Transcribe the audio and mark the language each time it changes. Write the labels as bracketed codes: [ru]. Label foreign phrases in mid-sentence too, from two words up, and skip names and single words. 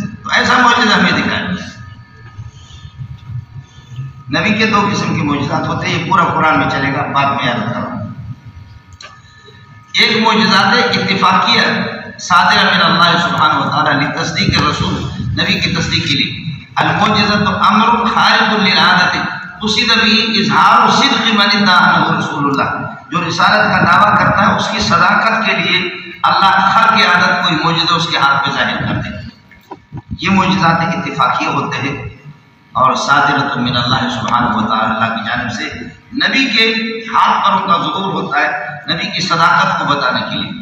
[ur] تو ایسا معجزہ ہمیں دکھایا. نبی کے دو قسم کے معجزات ہوتے ہیں, یہ پورا قرآن میں چلے گا, بعد میں یاد کروں. [ar] ایک معجزات اتفاقیہ صادرہ من اللہ سبحانہ و تعالی لتصدیق الرسول, [ur] نبی کی تصدیق کے لیے. [ar] المعجزۃ امر خارق للعادۃ قصد به اظہار صدق من ادعى انه رسول اللہ, [ur] جو رسالت کا دعویٰ کرتا ہے اس کی صداقت کے لیے اللہ خارق عادت کوئی معجزہ اس کے ہاتھ پہ ظاہر کرتے ہیں. یہ معجزات اتفاقیہ ہوتے ہیں اور [ar] صادرۃ من اللہ سبحانہ و تعالی, [ur] اللہ کی جانب سے نبی کے ہاتھ پر ان کا ظہور ہوتا ہے نبی کی صداقت کو بتانے کے لیے.